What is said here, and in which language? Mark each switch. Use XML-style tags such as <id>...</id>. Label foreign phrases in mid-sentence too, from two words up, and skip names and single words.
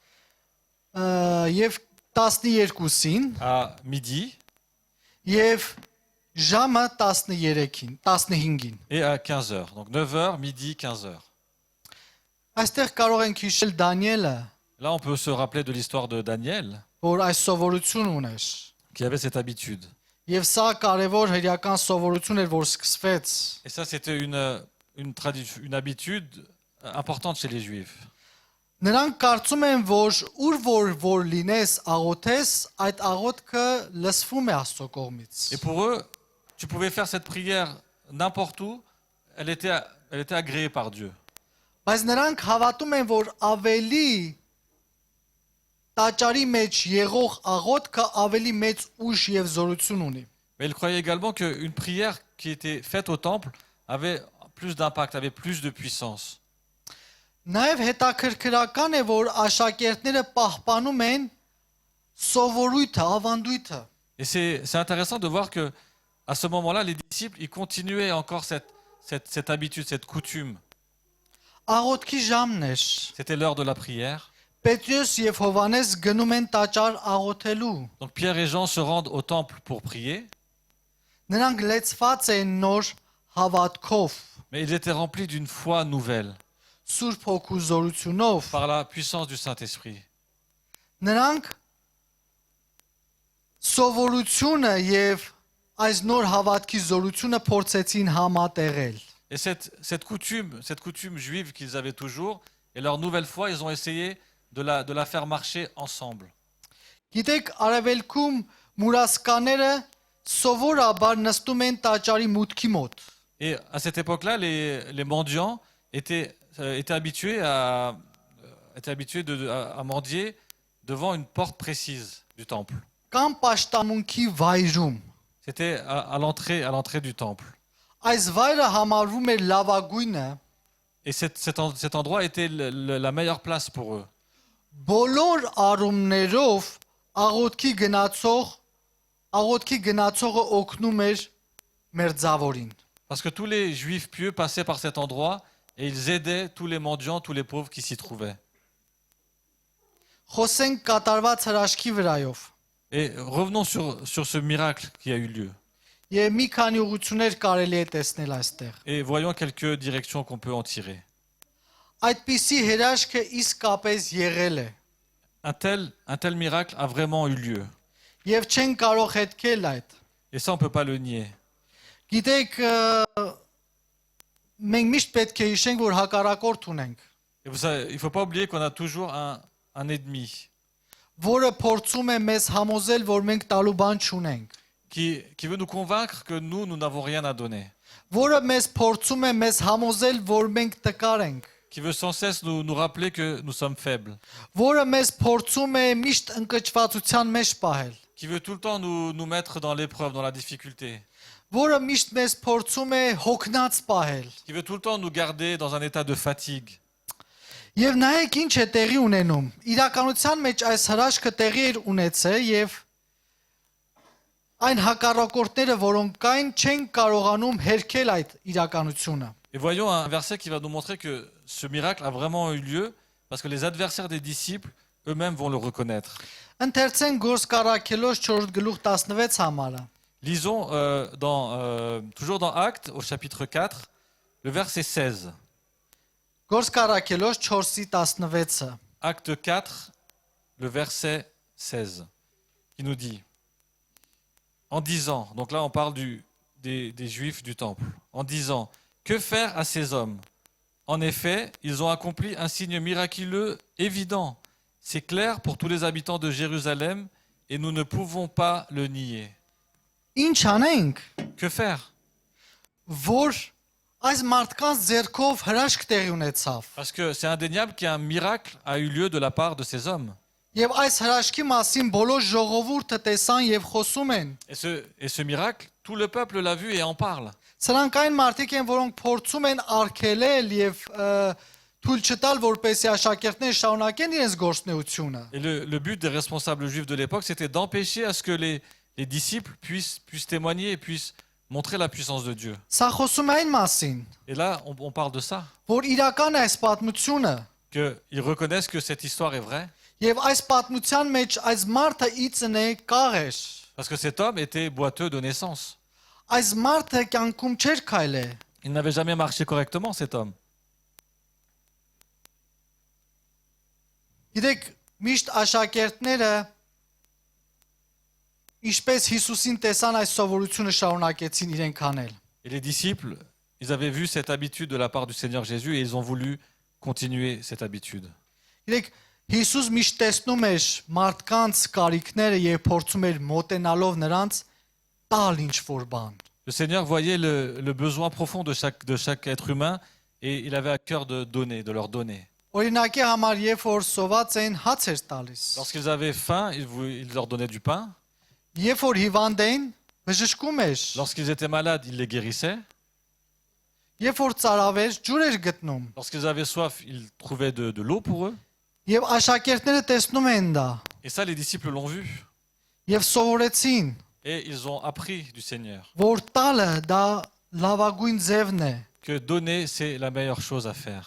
<hy>եւ 12-ին</hy> <fr>à midi</fr> <hy>եւ ժամը 13-ին, 15-ին։</hy> <fr>et à 15 heures. Donc 9 heures, midi, 15 heures.</fr> <hy>Այստեղ կարող ենք հիշել Դանիելը,</hy> <fr>Là, on peut se rappeler de l'histoire de Daniel,</fr> <hy>որ այս sovորություն ուներ։</hy> <fr>qui avait cette habitude.</fr> <hy>Եվ սա կարևոր հրեական sovորություն էր, որ սկսվեց։</hy> <fr>Et ça, c'était une habitude importante chez les Juifs.</fr> <hy>Նրանք կարծում են, որ որ լինես աղոթես, այդ աղոթքը լսվում է Աստծո կողմից։</hy> <fr>Et pour eux, tu pouvais faire cette prière n'importe où, elle était agréée par Dieu.</fr> <hy>Բայց նրանք հավատում են, որ ավելի տաճարի մեջ եղող աղոթքը ավելի մեծ ուժ եւ զորություն ունի։</hy> <fr>Mais ils croyaient également qu'une prière qui était faite au temple avait plus d'impact, avait plus de puissance.</fr> <hy>Նաև հետաքրքրական է, որ աշակերտները պահպանում են սովորույթը, ավանդույթը։</hy> <fr>Et c'est intéressant de voir que à ce moment-là, les disciples, ils continuaient encore cette habitude, cette coutume.</fr> <hy>Աղոթքի ժամն էր։</hy> <fr>C'était l'heure de la prière.</fr> <hy>Պետրոս եւ Հովանես գնում են տաճար աղոթելու։</hy> <fr>Donc Pierre et Jean se rendent au temple pour prier,</fr> <hy>Նրանք լեցված են նոր հավատքով,</hy> <fr>mais ils étaient remplis d'une foi nouvelle</fr> <hy>Սուրբ Հոգու զորությունով։</hy> <fr>par la puissance du Saint-Esprit.</fr> <hy>Նրանք սովորությունը եւ այս նոր հավատքի զորությունը փորձեցին համատեղել։</hy> <fr>Et cette coutume juive qu'ils avaient toujours, et leur nouvelle foi, ils ont essayé de la faire marcher ensemble.</fr> <hy>Գիտեք, արևելքում մուրասկաները սովորաբար nստում են տաճարի մուտքի մոտ։</hy> <fr>Et à cette époque-là, les mendiants étaient était habitué à mendier devant une porte précise du temple.</fr> <hy>Կամ պաշտամունքի վայրում։</hy> <fr>C'était à l'entrée du temple.</fr> <hy>Այս վայրը համարվում էր լավագույնը</hy> <fr>Et cet endroit était la meilleure place pour eux.</fr> <hy>բոլոր առումներով աղոթքի գնացողը օգնում էր մերձավորին։</hy> <fr>Parce que tous les juifs pieux passaient par cet endroit et ils aidaient tous les mendiants, tous les pauvres qui s'y trouvaient.</fr> <hy>Խոսենք կատարված հրաշքի վրայով։</hy> <fr>Et revenons sur ce miracle qui a eu lieu.</fr> <hy>Եվ մի քանի ուղղություններ կարելի է տեսնել այստեղ։</hy> <fr>Et voyons quelques directions qu'on peut en tirer.</fr> <hy>Այդպիսի հրաշքը իսկապես եղել է</hy> <fr>Un tel miracle a vraiment eu lieu.</fr> <hy>եւ չեն կարող հետքել այդ։</hy> <fr>Et ça, on ne peut pas le nier.</fr> <hy>Գիտեք, մենք միշտ պետք է հիշենք, որ հակառակորդ ունենք,</hy> <fr>Et vous savez, il ne faut pas oublier qu'on a toujours un ennemi</fr> <hy>որը փորձում է մեզ համոզել, որ մենք տալու բան չունենք,</hy> <fr>qui veut nous convaincre que nous n'avons rien à donner,</fr> <hy>որը մեզ փորձում է մեզ համոզել, որ մենք տկար ենք,</hy> <fr>qui veut sans cesse nous rappeler que nous sommes faibles,</fr> <hy>որը մեզ փորձում է միշտ ընկճվածության մեջ պահել,</hy> <fr>qui veut tout le temps nous mettre dans l'épreuve, dans la difficulté,</fr> <hy>որը միշտ մեզ փորձում է հոգնած պահել։</hy> <fr>qui veut tout le temps nous garder dans un état de fatigue.</fr> <hy>Եվ նայեք ինչ է տեղի ունենում։ Իրականության մեջ այս հրաշքը տեղի էր ունեցել եւ այն հակառակորդները, որոնք կային, չեն կարողանում հերքել այդ իրականությունը։</hy> <fr>Et voyons un verset qui va nous montrer que ce miracle a vraiment eu lieu parce que les adversaires des disciples eux-mêmes vont le reconnaître.</fr> <hy>Ընթերցեն Գործկարաքելոս 4:16 համարը։</hy> <fr>Lisons toujours dans Actes, au chapitre 4, le verset 16.</fr> <hy>Գործկարաքելոս 4:16-ը։</hy> <fr>Acte 4, le verset 16, qui nous dit, en disant, donc là on parle des Juifs du temple, en disant, que faire à ces hommes? En effet, ils ont accompli un signe miraculeux évident. C'est clair pour tous les habitants de Jérusalem et nous ne pouvons pas le nier.</fr> <hy>Ինչ անենք,</hy> <fr>Que faire?</fr> <hy>որ այս մարդկանց ձեռքով հրաշք տեղի ունեցավ։</hy> <fr>Parce que c'est indéniable qu'un miracle a eu lieu de la part de ces hommes.</fr> <hy>Եվ այս հրաշքի մասին բոլոր ժողովուրդը տեսան եւ խոսում են։</hy> <fr>Et ce miracle, tout le peuple l'a vu et en parle.</fr> <hy>Սրանք այն մարդիկ են, որոնք փորձում են արգելել եւ թույլ չտալ, որպեսզի աշակերտները շարունակեն իրենց գործունեությունը։</hy> <fr>Et le but des responsables juifs de l'époque, c'était d'empêcher à ce que les disciples puissent témoigner et puissent montrer la puissance de Dieu.</fr> <hy>Սա խոսում է այն մասին,</hy> <fr>Et là, on parle de ça,</fr> <hy>որ իրական է այս պատմությունը</hy> <fr>qu'ils reconnaissent que cette histoire est vraie,</fr> <hy>եւ այս պատմության մեջ այս մարդը իծն է կաղեր։</hy> <fr>parce que cet homme était boiteux de naissance.</fr> <hy>Այս մարդը կյանքում չէր քայլե։</hy> <fr>Il n'avait jamais marché correctement, cet homme.</fr> <hy>Գիտեք, միշտ աշակերտները ինչպես Հիսուսին տեսան այս սովորությունը շարունակեցին իրենք անել։</hy> <fr>Et les disciples, ils avaient vu cette habitude de la part du Seigneur Jésus et ils ont voulu continuer cette habitude.</fr> <hy>Գիտեք, Հիսուս միշտ տեսնում էր մարդկանց կարիքները եւ փորձում էր մոտենալով նրանց տալ ինչ-որ բան։</hy> <fr>Le Seigneur voyait le besoin profond de chaque être humain et il avait à cœur de donner, de leur donner.</fr> <hy>Օրինակի համար, երբ որ սոված էին հաց էր տալիս։</hy> <fr>Lorsqu'ils avaient faim, il leur donnait du pain.</fr> <hy>Երբ որ հիվանդ էին, բժշկում էր։</hy> <fr>Lorsqu'ils étaient malades, il les guérissait.</fr> <hy>Երբ որ ծարավ էր, ջուր էր գտնում։</hy> <fr>Lorsqu'ils avaient soif, il trouvait de l'eau pour eux.</fr> <hy>Եվ աշակերտները տեսնում են դա</hy> <fr>Et ça, les disciples l'ont vu.</fr> <hy>եւ սովորեցին,</hy> <fr>Et ils ont appris du Seigneur</fr> <hy>որ տալը դա լավագույն ձևն է,</hy> <fr>que donner, c'est la meilleure chose à faire.</fr>